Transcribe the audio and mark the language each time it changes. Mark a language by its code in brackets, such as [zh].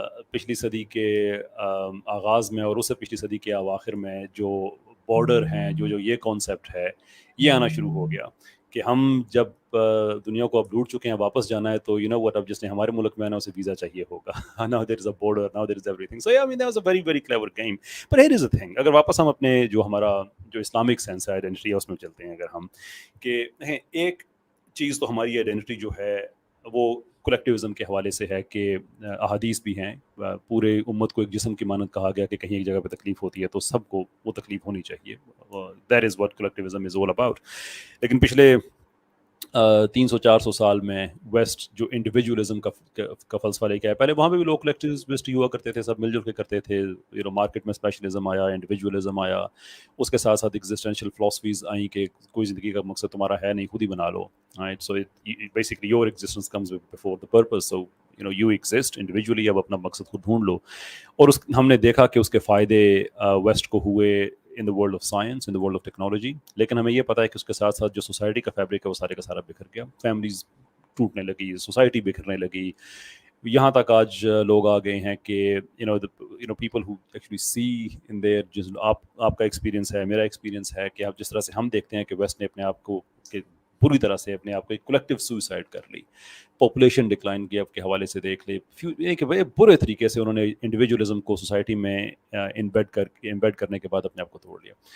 [ur] پچھلی صدی کے آغاز میں اور اس سے پچھلی صدی کے اواخر میں جو بارڈر ہیں, جو یہ کانسیپٹ ہے یہ آنا شروع ہو گیا کہ ہم جب دنیا کو اب لوٹ چکے ہیں, واپس جانا ہے تو [en] you know what, [ur] اب جس نے ہمارے ملک میں آنا اسے ویزا چاہیے ہوگا. [en] Now there is a border, now there is every thing. So I mean that was a very very clever game. But here is a thing, [ur] اگر واپس ہم اپنے جو ہمارا جو اسلامک سینس ہے, آئیڈینٹی ہے, اس میں چلتے ہیں اگر ہم, کہ ایک چیز تو ہماری آئیڈینٹی جو ہے وہ کلیکٹیوزم کے حوالے سے ہے کہ احادیث بھی ہیں, پورے امت کو ایک جسم کی مانند کہا گیا کہ کہیں ایک جگہ پہ تکلیف ہوتی ہے تو سب کو وہ تکلیف ہونی چاہیے. [en] That is what collectivism is all about. [ur] لیکن پچھلے 300-400 سال میں ویسٹ جو انڈیویجولزم کا فلسفہ لے کے آیا, پہلے وہاں پہ بھی لوگ کلیکٹیوسٹ ہوا کرتے تھے, سب مل جل کے کرتے تھے. مارکیٹ میں اسپیشلزم آیا, انڈیویجولزم آیا, اس کے ساتھ ساتھ ایگزسٹینشیل فلاسفیز آئیں کہ کوئی زندگی کا مقصد تمہارا ہے نہیں, خود ہی بنا لو. [en] Right? So basically your existence comes before the purpose. So you exist individually, [ur] اب اپنا مقصد خود ڈھونڈ لو. اور ہم نے دیکھا کہ اس کے فائدے ویسٹ کو ہوئے [en] in the world of science, in the world of technology. [ur] لیکن ہمیں یہ پتہ ہے کہ اس کے ساتھ ساتھ جو سوسائٹی کا فیبرک ہے وہ سارے کا سارا بکھر گیا. فیملیز ٹوٹنے لگی, سوسائٹی بکھرنے لگی, یہاں تک آج لوگ آ گئے ہیں کہ people [en] who actually see in their, [ur] جس آپ کا ایکسپیرینس ہے, میرا ایکسپیرینس ہے کہ آپ جس طرح سے ہم دیکھتے ہیں کہ ویسٹ نے اپنے آپ کو پوری طرح سے اپنے آپ کو ایک کلیکٹیو سوئسائڈ کر لی, پاپولیشن ڈکلائن کی آپ کے حوالے سے دیکھ لے, کہ بڑے برے طریقے سے انہوں نے انڈیویجولزم کو سوسائٹی میں امبیڈ کرنے کے بعد اپنے آپ کو توڑ لیا.